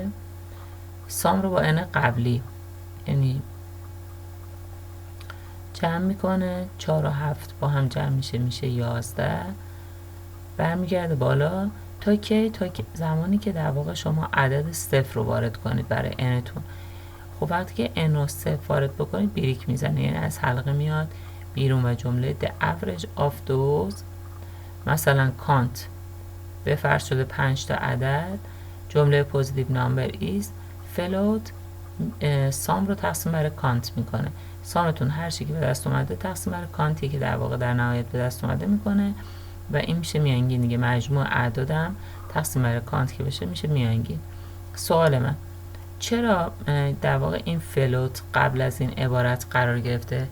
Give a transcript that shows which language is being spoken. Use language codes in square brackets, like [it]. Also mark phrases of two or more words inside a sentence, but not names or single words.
[fa] سام رو با n قبلی یعنی جمع میکنه، 4 و 7 با هم جمع میشه 11. برمیگرده بالا تا کی؟ تا زمانی که در واقع شما عدد 0 رو وارد کنید برای n تون. خب وقتی که n رو 0 وارد بکنید بریک میزنه، یعنی از حلقه میاد بیرون و جمله [en] the average of those، [fa] مثلا کانت به فرض شده 5 تا عدد، جمله [en] positive number is float، [fa] سام رو تقسیم بر کانت میکنه، سامتون هر چی که به دست اومده تقسیم بر کانتی که در واقع در نهایت به دست اومده میکنه و این میشه میانگین دیگه. مجموع اعدادم تقسیم بر کانت که بشه میشه میانگین. سوال من چرا در واقع این فلوت قبل از این عبارت قرار گرفته؟